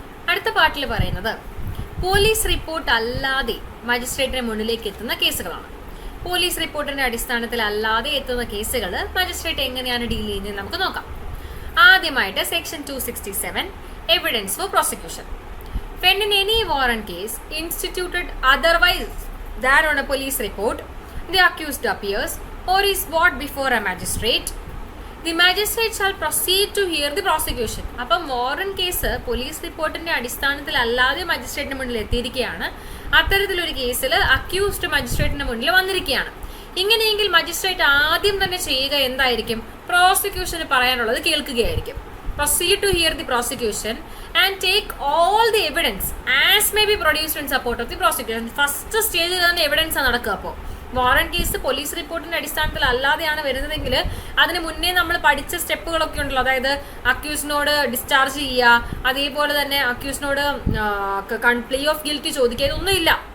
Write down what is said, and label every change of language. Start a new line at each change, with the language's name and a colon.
Malayalam: അടുത്ത പാർട്ടിൽ പറയുന്നത് പോലീസ് റിപ്പോർട്ട് അല്ലാതെ മജിസ്ട്രേറ്റിന് മുന്നിലേക്ക് എത്തുന്ന കേസുകളാണ്. പോലീസ് റിപ്പോർട്ടിന്റെ അടിസ്ഥാനത്തിൽ അല്ലാതെ എത്തുന്ന കേസുകൾ മജിസ്ട്രേറ്റ് എങ്ങനെയാണ് ഡീൽ ചെയ്യുന്നത് നമുക്ക് നോക്കാം. ആദ്യമായിട്ട് section 267
English: Evidence for prosecution. When in any warrant case instituted otherwise than on a police report, the accused appears or is brought before a magistrate, the magistrate shall proceed to hear the prosecution.
Malayalam: അപ്പം warrant case police റിപ്പോർട്ടിന്റെ അടിസ്ഥാനത്തിൽ അല്ലാതെ മജിസ്ട്രേറ്റിന് മുന്നിൽ എത്തിയിരിക്കുകയാണ്. അത്തരത്തിലൊരു കേസിൽ accused മജിസ്ട്രേറ്റിന് മുന്നിൽ വന്നിരിക്കുകയാണ്. ഇങ്ങനെയെങ്കിൽ മജിസ്ട്രേറ്റ് ആദ്യം തന്നെ ചെയ്യുക എന്തായിരിക്കും, പ്രോസിക്യൂഷന് പറയാനുള്ളത് കേൾക്കുകയായിരിക്കും.
English: proceed to hear the prosecution and take all the evidence as may be produced in support of the prosecution.
Malayalam: First സ്റ്റേജിൽ തന്നെ എവിഡൻസ് നടക്കുക. അപ്പോൾ വാറന്റ് കേസ് പോലീസ് റിപ്പോർട്ടിന്റെ അടിസ്ഥാനത്തിൽ അല്ലാതെയാണ് വരുന്നതെങ്കിൽ അതിന് മുന്നേ നമ്മൾ പഠിച്ച സ്റ്റെപ്പുകളൊക്കെ ഉണ്ടല്ലോ. അതായത് അക്യൂസിനോട് ഡിസ്ചാർജ് ചെയ്യുക, അതേപോലെ തന്നെ അക്യൂസിനോട് പ്ലീ ഓഫ് ഗിൽറ്റി ചോദിക്കുക, ഇതൊന്നുമില്ല.